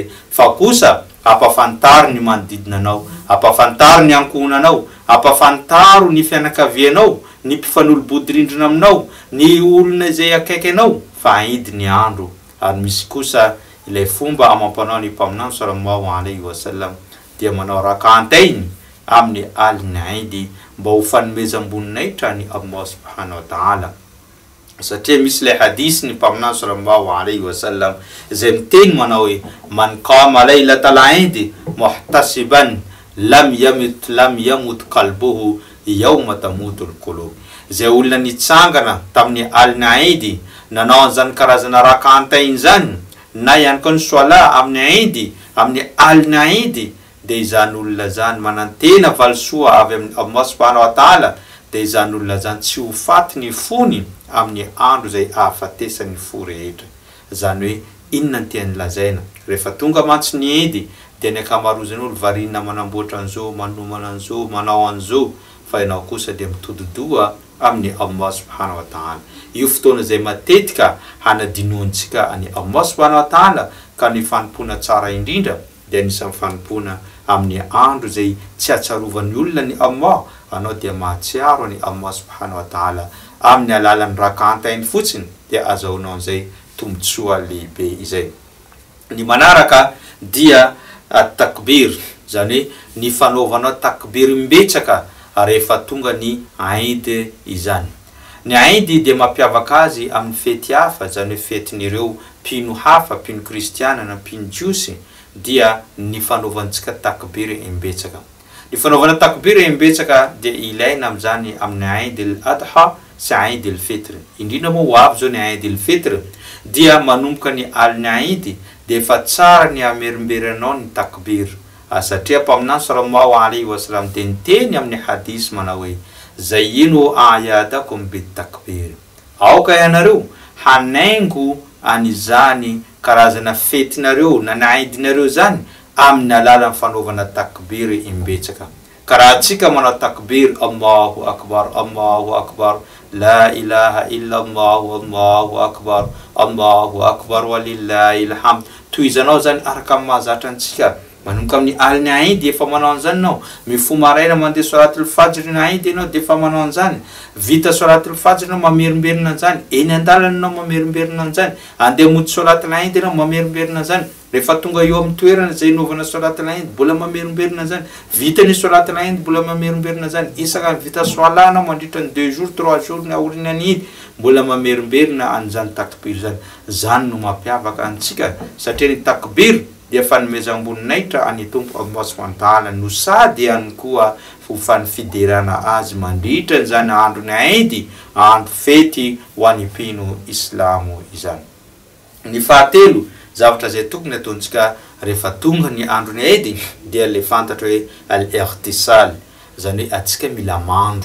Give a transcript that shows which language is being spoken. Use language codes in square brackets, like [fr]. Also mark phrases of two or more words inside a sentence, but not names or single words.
[mg] Fa kosa ampafantaro ny manodidina anao, ampafantaro ny ankohonanao, ampafantaro ny fianakavianao, ny mpifanolobodorindrina aminao, ny olona izay akaiky anao fa Eid ny andro. Ary misy kosa ilay fomba amampanao ny mpaminany [ar] صلى الله عليه وسلم [mg] dia manao rakantainy amin'ny aliny Eid mba ho fanomezam-boninahitra ny Allah [ar] سبحانه وتعالى. [mg] Satria misy ilay hadisy ny mpaminany [ar] صلى الله عليه وسلم [mg] zay miteny manao hoe [ar] من قام ليلة العيد محتسبا لم يمت قلبه يوم تموت القلوب. [mg] Zay olona nitsangana tamin'ny aliny Eid nanao an'izany karazana rakantainy zany na ihany koa ny soala amin'ny Eid, amin'ny aliny Eid, dia izany olona zany manantena valisoa avy amin'ny Allah [ar] سبحانه وتعالى, [mg] dia izany olona zany tsy ho faty ny fony amin'ny andro zay ahafatesany fo rehetra. Zany hoe inona ny tiany lazaina rehefa tonga mantsy ny Idy dia ny akamarozany olo varina manamboatra an'izao manomana an'izao manao an'izao fa ianao kosa dia mitododoa amin'ny Allah [ar] سبحانه وتعالى. [mg] Io fotoana izay matetika hanadinoantsika any Allah [ar] سبحانه وتعالى [mg] ka ny fanompona tsara indrindra dia anisany fanompona amin'ny andro zay tsy atsarovan'ny olona ny Allah, anao dia mahatsiaro ny Allah [ar] سبحانه وتعالى [mg] amin'ny alalan'ny rakantainy fotsiny dia azahoanao an'izay tombotsoa lehibe izay. Ny manaraka dia takbir, zany ny fanaovanao takbir mbetsaka rehefa tonga ny Eid izany. Ny Eid dia mampiavaka azy amin'ny fety hafa, zany hoe fetin'ireo mpino hafa, mpino kristiana na mpino jiosy, dia ny fanaovantsika takbir mbetsaka. Ny fanaovana takbir mbetsaka dia ilaina amin'izany amin'ny Eid al-Adha sy Eid al-Fitr. Indrindra moa ho avy zao ny Eid al-Fitr dia manomboka ny alina Eid dia efa tsara ny amerimberanao ny takbir. Satria mpaminany [ar] صلى الله عليه وسلم [mg] dia niteny amin'ny hadis manao hoe [ar] زينوا أعيادكم بالتكبير. [mg] Aoka ianareo hanaingo an'izany karazana fetinareo na ny Eidinareo zany amin'ny alalan'ny fanaovana takbir imbetsaka. Karaha antsika manao takbir [ar] الله أكبر لا إله إلا الله الله أكبر ولله الحمد. [mg] Toy izanao zany araka amin'ny mahazatra antsika manomboka amin'ny alina Eid efa manao an'izany nao, mifo maraina mandeha [ar] صلاة الفجر [mg] ny Eid ianao dia efa manao an'izany, vita [ar] صلاة الفجر [mg] ianao mamerimberina an'izany, eny an-dalana ianao mamerimberina an'izany, andeha hamonjy [ar] صلاة العيد [mg] ianao mamerimberina an'izany, rehefa tonga eo amin'ny toerana izay naovana [ar] صلاة العيد [mg] mbola mamerimberina an'izany, vita ny [ar] صلاة العيد [mg] mbola mamerimberina an'izany, isaka vita soala anao mandritra ny 2 jours 3 jours ny aorinan'ny Eid mbola mamerimberina an'izany takbir zany. Zany no mampiavaka antsika satria ny takbir dia fanomezam-boninahitra any Tompo Allah [ar] سبحانه وتعالى [mg] no sady ihany koa fanifiderana azy mandritra zany androny Eid, andro fety ho an'ny mpino islamo izany. Ny fahatelo zavatra zay tokony ataontsika rehefa tonga ny androny Eid dia le fantatra hoe al-ightisal, zany hoe atsika mila mandro.